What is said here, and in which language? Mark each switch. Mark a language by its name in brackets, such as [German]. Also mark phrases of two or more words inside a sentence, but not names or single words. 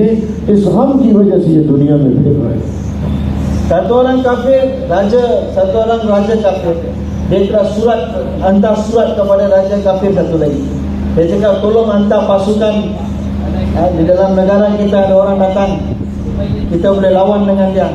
[Urdu] اس غم کی وجہ سے یہ دنیا میں پھر رہے ہیں. [Malay] Satu orang raja kafir, dia telah hantar surat kepada raja kafir satu lagi. Dia cakap tolong hantar pasukan, di dalam negara kita ada orang datang, kita boleh lawan dengan dia.